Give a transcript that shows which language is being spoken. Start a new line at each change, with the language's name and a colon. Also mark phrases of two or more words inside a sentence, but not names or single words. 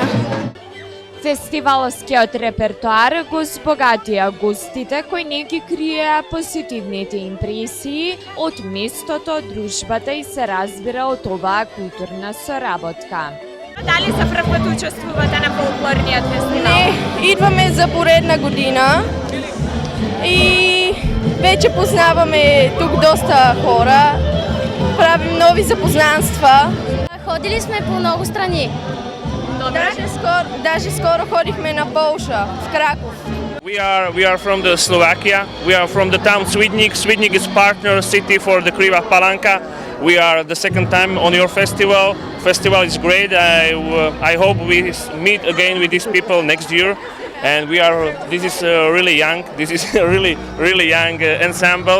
Macedonian: Фестивалскиот репертоар го збогатија гостите кои не ги криеа позитивните импресии од местото, дружбата и се разбира од оваа културна соработка. Дали за прв пат учествувате на фолклорниот фестивал?
Bulgarian: Не, идваме за поредна година и веќе познаваме тук доста хора, правим нови запознанства. Ходили сме по многу страни. Даже скоро ходихме на Полша, в Краков.
English: We are from the Slovakia. We are from the town Swidnik. Swidnik is partner city for the Kriva Palanka. We are the second time on your festival. Festival is great. I hope we meet again with these people next year. And this is really young. This is a really young ensemble.